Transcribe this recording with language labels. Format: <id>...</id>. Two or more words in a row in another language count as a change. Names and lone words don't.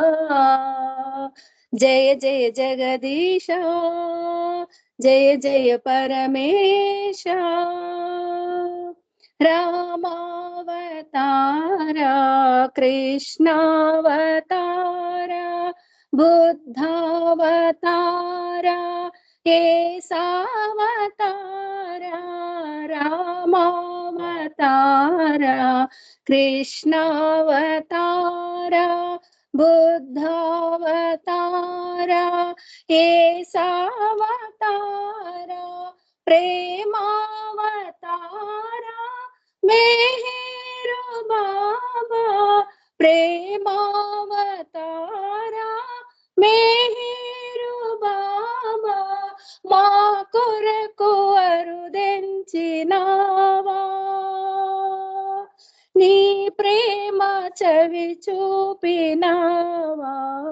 <sa>జయ జయ జగదీశ, జయ జయ పరమేశ. రామావతార కృష్ణావతార बुद्धावतार केसावतार रामावतार कृष्णावतार बुद्धावतार केसावतार प्रेमावतार मेहर बाबा.</sa> <te>ప్రేమావతారా మేరు బాబా మా కొరకు అరుదెంచినావా నీ ప్రేమ చవి చూపినావా</te>